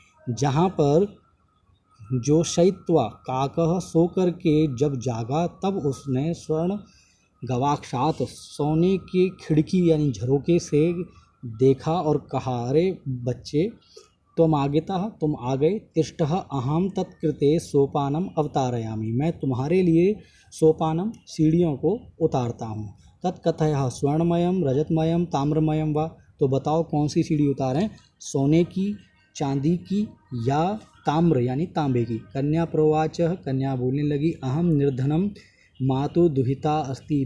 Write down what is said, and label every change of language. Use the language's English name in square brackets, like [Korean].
[Hindi] जहाँ पर जो [Sanskrit] शयित्वा काकः [Hindi] सो करके जब जागा, तब उसने [Sanskrit] स्वर्ण गवाक्षात [Hindi] सोने की खिड़की यानी झरोके से देखा और कहा, अरे बच्चे तुम आगता, तुम आ गए। [Sanskrit] तिष्ठः अहम तत्कृते सोपानम अवतारयामि। [Hindi] मैं तुम्हारे लिए सोपानम सीढ़ियों को उतारता हूँ। [Sanskrit] तत्कथयः स्वर्णमयम रजतमयम ताम्रमयम वा। [Hindi] तो बताओ कौन सी सीढ़ी उतारें, सोने की, चांदी की या ताम्र यानी तांबे की। [Sanskrit] कन्या प्रवाचः। [Hindi] कन्या बोलने लगी, [Sanskrit] अहम निर्धनम मातु दुहिता अस्ति।